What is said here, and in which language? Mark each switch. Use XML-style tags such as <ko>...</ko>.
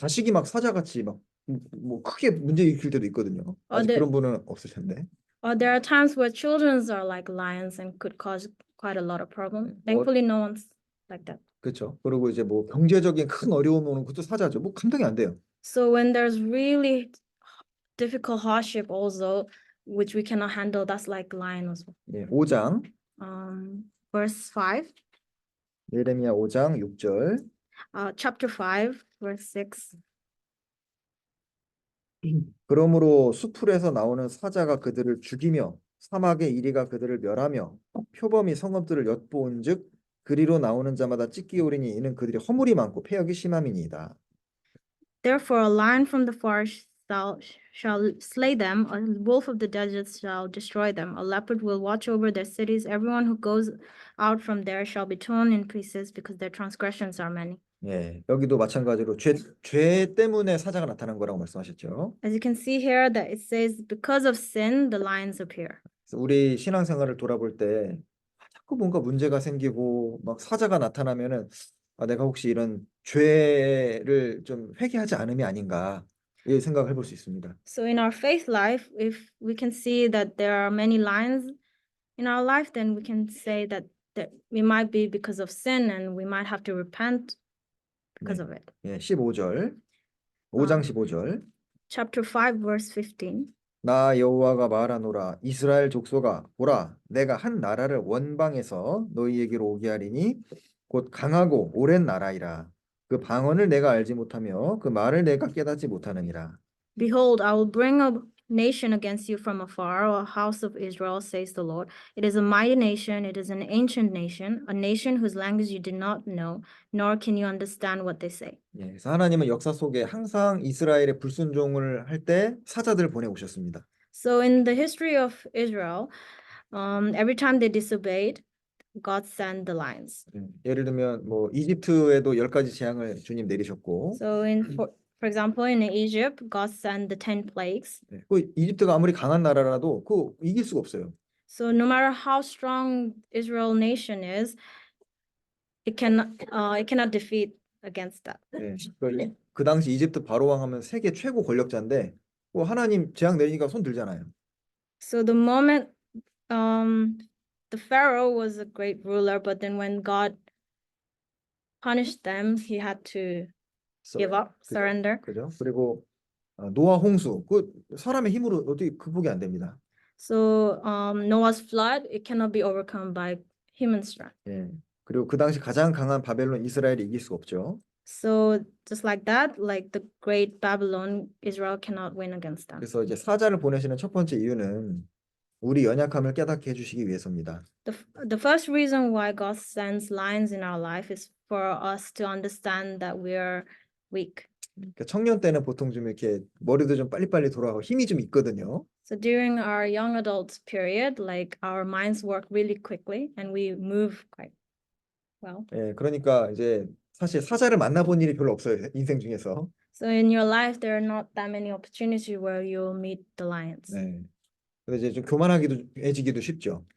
<ko>자식이 막 사자같이 막 뭐 크게 문제 일으킬 때도 있거든요. 아직 네. 그런 분은 없을 텐데.</ko> <en>Or there are times where children are like lions and could cause quite a lot of problems. Thankfully, no one's like that.</en> <ko>그렇죠. 그리고 이제 뭐 경제적인 큰 어려움이 오는 것도 사자죠. 뭐 감당이 안 돼요.</ko> <en>So when there's really difficult hardship also, which we cannot handle, that's like lion as well.</en> <ko>예, 5장</ko> <en>verse 5.</en> <ko>예레미야 5장 6절.</ko> <en>Chapter 5, verse 6.</en> <ko>그러므로 수풀에서 나오는 사자가 그들을 죽이며 사막의 이리가 그들을 멸하며 표범이 성읍들을 엿보은즉 그리로 나오는 자마다 찢기오리니 이는 그들이 허물이 많고 패역이 심함이니이다.</ko> <en>Therefore, a lion from the forest shall slay them, a wolf of the deserts shall destroy them, a leopard will watch over their cities. Everyone who goes out from there shall be torn in pieces because their transgressions are many.</en> <ko>예, 여기도 마찬가지로 죄 때문에 사자가 나타난 거라고 말씀하셨죠.</ko> <en>As you can see here, that it says, because of sin, the lions appear.</en> <ko>그래서 우리 신앙생활을 돌아볼 때 자꾸 뭔가 문제가 생기고 막 사자가 나타나면은 내가 혹시 이런 죄를 좀 회개하지 않음이 아닌가 이 생각을 해볼 수 있습니다.</ko> <en>So in our faith life, if we can see that there are many lions in our life, then we can say that we might be because of sin and we might have to repent because of it.</en> <ko>예, 15절. 5장 15절.</ko> <en>Chapter 5, verse 15.</en> <ko>나 여호와가 말하노라 이스라엘 족속아 보라 내가 한 나라를 원방에서 너희에게로 오게 하리니 곧 강하고 오랜 나라이라 그 방언을 내가 알지 못하며 그 말을 내가 깨닫지 못하느니라.</ko> <en>Behold, I will bring a nation against you from afar, a house of Israel, says the Lord. It is a mighty nation, it is an ancient nation, a nation whose language you did not know, nor can you understand what they say.</en> <ko>예, 그래서 하나님은 역사 속에 항상 이스라엘의 불순종을 할 때 사자들을 보내오셨습니다.</ko> <en>So in the history of Israel, every time they disobeyed, God sent the lions.</en> <ko>예를 들면 뭐 이집트에도 10가지 재앙을 주님 내리셨고</ko> <en>So for example, in Egypt, God sent the 10 plagues.</en> <ko>그 이집트가 아무리 강한 나라라도 그 이길 수가 없어요.</ko> <en>So no matter how strong Israel nation is, it cannot defeat against that.</en> <ko>예, 그 당시 이집트 바로 왕 하면 세계 최고 권력자인데 뭐 하나님 재앙 내리니까 손 들잖아요.</ko> <en>So the moment the Pharaoh was a great ruler, but then when God punished them, he had to give up, surrender.</en> <ko>그죠? 그리고 노아 홍수 그 사람의 힘으로 어떻게 극복이 안 됩니다.</ko> <en>So Noah's flood, it cannot be overcome by human strength.</en> <ko>예. 그리고 그 당시 가장 강한 바벨론 이스라엘이 이길 수가 없죠.</ko> <en>So just like that, like the great Babylon, Israel cannot win against them.</en> <ko>그래서 이제 사자를 보내시는 첫 번째 이유는 우리 연약함을 깨닫게 해주시기 위해서입니다.</ko> <en>The first reason why God sends lions in our life is for us to understand that we are weak.</en> <ko>그러니까 청년 때는 보통 좀 이렇게 머리도 좀 빨리빨리 돌아가고 힘이 좀 있거든요.</ko> <en>So during our young adult period, like our minds work really quickly and we move quite well.</en> <ko>예, 그러니까 이제 사실 사자를 만나본 일이 별로 없어요, 인생 중에서.</ko> <en>So in your life, there are not that many opportunities where you'll meet the lions.</en> <ko>네. 그래서 이제 좀 교만해지기도 쉽죠.</ko>